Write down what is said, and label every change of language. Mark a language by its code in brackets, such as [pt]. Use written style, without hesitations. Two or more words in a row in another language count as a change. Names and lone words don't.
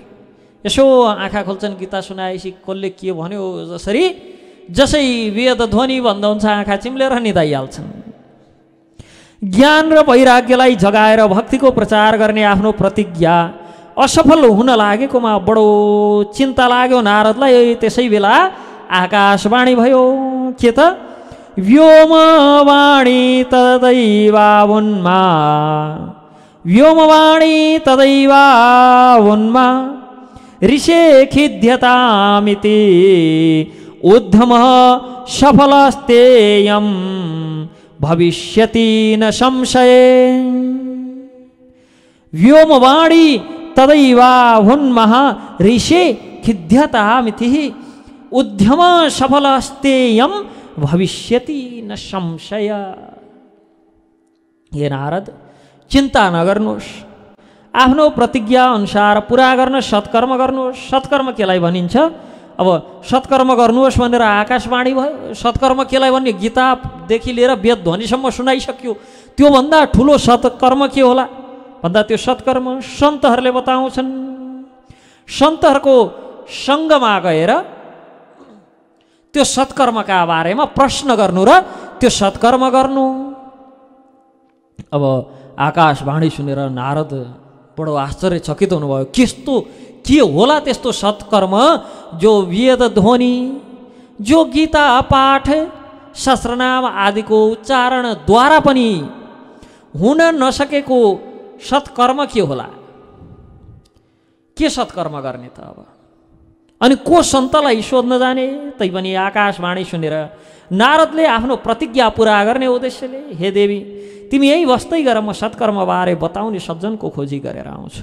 [ne] यसो आँखा खोल्छन्, गीता सुनाएपछि कसले के भन्यो जसै वेद ध्वनि बन्द हुन्छ आँखा चिम्लेर निदाइहाल्छन्। ज्ञान र वैराग्यलाई जगाएर भक्तिको प्रचार गर्ने आफ्नो प्रतिज्ञा असफल हुन लागेकोमा बडो चिन्ता लाग्यो नारदलाई। त्यसै बेला आकाशवाणी भयो। के त? [sa] व्योमवाणी तदैवावुन्मा, व्योमवाणी तदैवावुन्मा, ऋषे खिद्यतामिति उद्धमः सफलस्तेयं भविष्यति न संशय। व्योमवाणी तदैवावुन्मः ऋषे खिद्यतामिति उद्यम सफलस्तेयं भविष्यति न संशय। [ne] हे नारद, चिन्ता नगर्नुहोस्, आफ्नो प्रतिज्ञा अनुसार पुरा गर्न सत्कर्म गर्नुहोस्। सत्कर्म केलाई भनिन्छ? अब सत्कर्म गर्नुहोस् भनेर आकाशवाणी भयो। सत्कर्म केलाई भन्ने? गीतादेखि लिएर वेद ध्वनिसम्म सुनाइसक्यो। त्योभन्दा ठुलो सत्कर्म के होला भन्दा त्यो सत्कर्म सन्तहरूले बताउँछन्। सन्तहरूको सङ्गमा गएर त्यो सत्कर्मका बारेमा प्रश्न गर्नु र त्यो सत्कर्म गर्नु। अब आकाशवाणी सुनेर नारद बडो आश्चर्यचकित हुनुभयो। के होला त्यस्तो सत्कर्म जो वेद ध्वनि, जो गीता पाठ, सहस्रनाम आदिको उच्चारणद्वारा पनि हुन नसकेको सत्कर्म के होला? के सत्कर्म गर्ने त? अब अनि को सन्तलाई सोध्न जाने? तैपनि आकाशवाणी सुनेर नारदले आफ्नो प्रतिज्ञा पुरा गर्ने उद्देश्यले, हे देवी, तिमी यही बस्दै गर, म सत्कर्मबारे बताउने सज्जनको खोजी गरेर आउँछु।